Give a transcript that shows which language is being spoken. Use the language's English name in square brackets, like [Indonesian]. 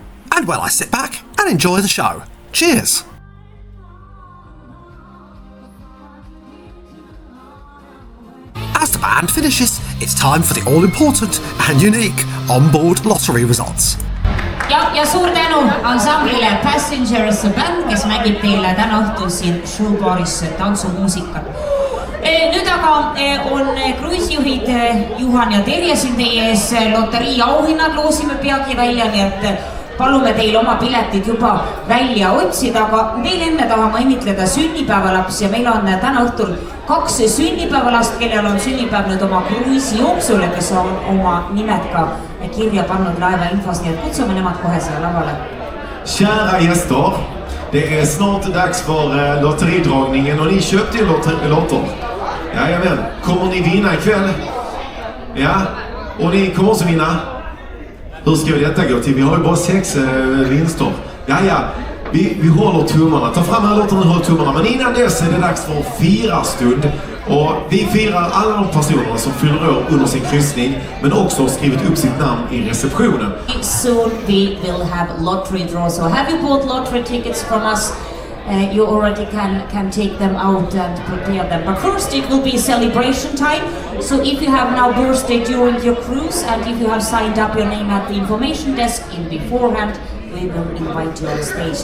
[English] And well, I sit back and enjoy the show. Cheers! As the band finishes, it's time for the all-important and unique onboard lottery results. [Estonian] ja suur tänu ansamblile Passengers bänd, kes mängib teile täna õhtul siin showbaaris tantsumuusikat. Nüüd aga on kruiisijuhid Juhan ja Terje siin teie ees, loterii auhinnad loosime peagi välja, nii et palume teil oma piletid juba välja otsida, aga veel enne tahame õnnitleda sünnipäevalaps ja meil on täna õhtul 2 sünnipäevalast, kellel on sünnipäev nüüd oma kruiisi jooksul, kes on oma nimed ka kirja pannud laeva infos, nii et kutsume nemad kohe siia lavale. [Swedish] Kära gäster, det är snart dags för lotteridragningen och ni köpte ju lotter. Jajamän, kommer ni vinna ikväll? Ja, och ni kommer också vinna. Hur ska detta gå till? Vi har ju bara 6 vinster. Ja, vi håller tummarna. Ta fram alla lotterna och håll tummarna. Men innan dess är det dags för firarstund. Och vi firar alla de personerna som fyller år under sin kryssning, men också har skrivit upp sitt namn i receptionen. [English] Soon we will have lottery draw. So have you bought lottery tickets from us? you already can take them out and prepare them. But first it will be celebration time. So if you have now birthday during your cruise and if you have signed up your name at the information desk in beforehand, we will invite you on stage.